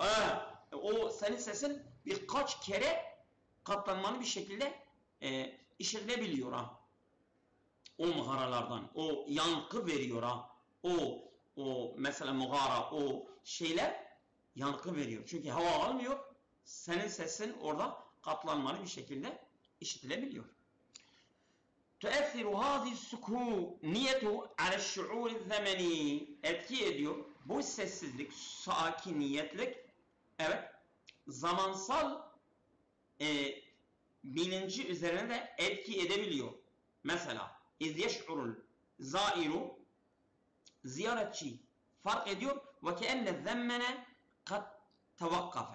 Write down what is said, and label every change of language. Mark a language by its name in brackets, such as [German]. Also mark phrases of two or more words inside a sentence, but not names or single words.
[Turkish] O senin sesin birkaç kere katlanmalı bir şekilde işitilebiliyor ha. O mağaralardan o yankı veriyor ha. O mesela mağara o şeyler yankı veriyor. Çünkü hava almıyor. Senin sesin orada katlanmalı bir şekilde işitilebiliyor. [Arabic] تؤثر هذه السكونية على الشعور الزمني [Turkish] etki ediyor. Bu sessizlik, sakiniyetlik evet zamansal bilinci üzerine de etki edebiliyor. [Arabic] Mesela إذ يشعر الزائر [Turkish] ziyaretçi fark ediyor ve [Arabic] كأن الزمن قد توقف.